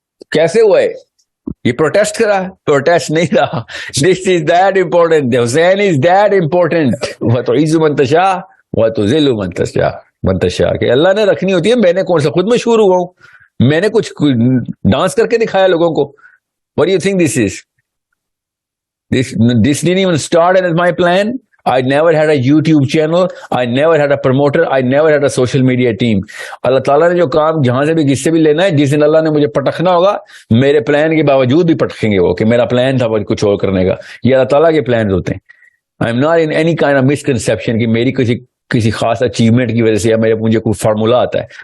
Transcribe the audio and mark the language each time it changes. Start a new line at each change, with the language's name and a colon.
Urdu: کیسے ہوا ہے یہ؟ پروٹیسٹ کرا؟ پروٹیسٹ نہیں رہا.
English: This is that important, Hussain is that important.
Arabic: وتعز من تشاء وتذل من تشاء
Urdu: کہ اللہ نے رکھنی ہوتی ہے. میں نے کون سا خود مشہور ہوا ہوں؟ میں نے کچھ ڈانس کر کے دکھایا لوگوں کو؟
English: What do you think this is? This didn't even start as my plan. I never had a YouTube channel. I never had a promoter. I never had a social media team.
Urdu: اللہ تعالیٰ نے جو کام جہاں سے بھی کس سے بھی لینا ہے, جس دن اللہ نے مجھے پٹکنا ہوگا, میرے پلان کے باوجود بھی پٹکیں گے وہ کہ میرا پلان تھا کچھ اور کرنے کا. یہ اللہ تعالیٰ کے پلانز ہوتے ہیں.
English: I am not in any kind of misconception
Urdu: کہ میری کسی خاص اچیومنٹ کی وجہ سے یا مجھے کوئی فارمولا آتا ہے.